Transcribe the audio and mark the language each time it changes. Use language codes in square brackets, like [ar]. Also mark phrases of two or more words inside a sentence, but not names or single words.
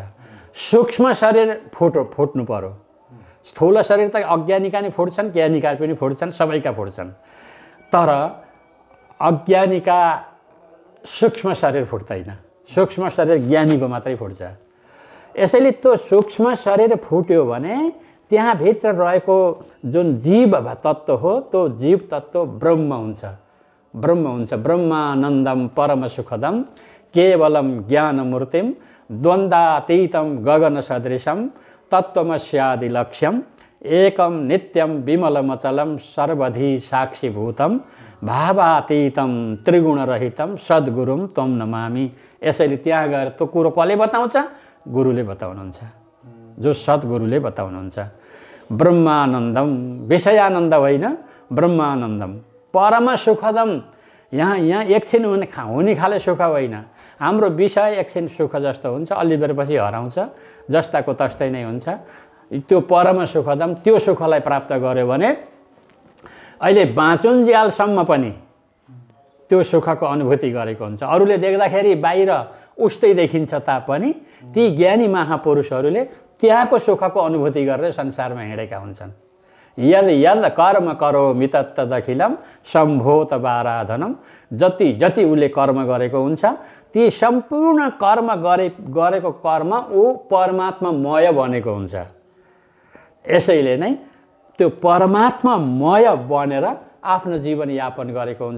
[ne] सूक्ष्म शरीर फुट्नु पर्यो। स्थूल शरीर त अज्ञानीका नि फुट्छन्, ज्ञानीका पनि फुट्छन्, सबैका फुट्छन्, तर अज्ञानीका सूक्ष्म शरीर फुट्दैन, सूक्ष्म शरीर ज्ञानीको मात्रै फुट्छ। यसैले त्यो सूक्ष्म शरीर फुट्यो भने त्यहाँ भित्र रहेको जुन जीव तत्त्व हो त्यो जीव तत्त्व ब्रह्म हुन्छ, [sa] ब्रह्मानन्दम परम सुखदम केवलम ज्ञानमूर्तिम द्वन्द्वातीतं गगन सदृशम तत्त्वमस्यादि लक्ष्यम एकम नित्यम विमलमचलम सर्वधि साक्षीभूतम भावातीतं त्रिगुणरहितं सद्गुरुम त्वं नमामि। [ne] यसैले त्यहाँ गएर त्यो कुरो कसले बताउँछ? गुरुले बताउनुहुन्छ, जो सद्गुरुले बताउनुहुन्छ। [sa] ब्रह्मानन्दम, विषयानन्द होइन, ब्रह्मानन्दम परम सुखदम। [ne] यहाँ एकछिन हुने खाले सुख होइन, हाम्रो विषय एकछिन सुख जस्तो हुन्छ, अलि बेरपछि हराउँछ, जस्ताको तस्तै नै हुन्छ। त्यो [sa] परम सुखदम, [ne] त्यो सुखलाई प्राप्त गर्यो भने अहिले बाँचुन्जेलसम्म पनि त्यो सुखको अनुभूति गरेको हुन्छ। अरूले देख्दाखेरि बाहिर उस्तै देखिन्छ तापनि ती ज्ञानी महापुरुषहरूले त्यहाँको सुखको अनुभूति गरेर संसारमा हिँडेका हुन्छन्। [sa] यद यद कर्म करोमि तत्तदखिलम सम्भोत बाराधनम। [ne] जति उसले कर्म गरेको हुन्छ ती सम्पूर्ण कर्म गरेको कर्म ऊ परमात्मामय बनेको हुन्छ। यसैले नै त्यो परमात्मामय बनेर आफ्नो जीवन यापन गरेको हुन्छ।